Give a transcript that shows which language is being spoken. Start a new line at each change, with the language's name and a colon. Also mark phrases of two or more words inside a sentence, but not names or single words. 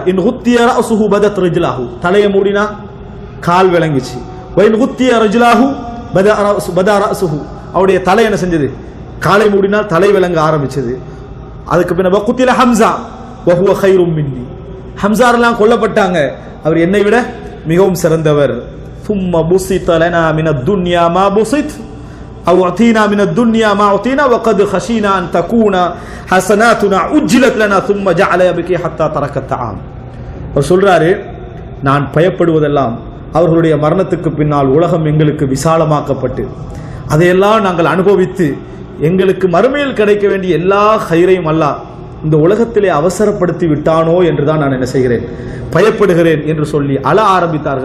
Arabic: إن غطي رأسه بدت رجلاه,
Tamil: தலையை மூடினா கால் விளங்கிச்சு.
Arabic: وإن غطي رجلاه بدا رأسه,
Tamil: அவருடைய தலை என்ன செஞ்சது, காலை மூடினால் தலை விளங்க ஆரம்பிச்சது. அதுக்கு பின்ன
Arabic: وقتل حمزة وهو خير مني,
Tamil: ஹம்சாரெல்லாம் கொல்லப்பட்டாங்க, அவர் என்னை விட மிகவும் சிறந்தவர்.
Arabic: ثم بسط لنا من الدنيا ما بسط أو أعطينا من الدنيا ما أعطينا وقد خشينا أن تكون حسناتنا أجلت لنا ثم جعل يبكي حتى ترك الطعام.
Tamil: அவர் சொல்றாரு, நான் பயப்படுவதெல்லாம் அவர்களுடைய மரணத்துக்கு பின்னால் உலகம் எங்களுக்கு விசாலமாக்கப்பட்டு அதையெல்லாம் நாங்கள் அனுபவித்து எங்களுக்கு மறுமையில் கிடைக்க வேண்டிய எல்லா ஹைரையும் அல்லாஹ் இந்த உலகத்திலே அவசரப்படுத்தி விட்டானோ என்றுதான் நான் என்ன செய்கிறேன், பயப்படுகிறேன் என்று சொல்லி அழ ஆரம்பித்தார்கள்.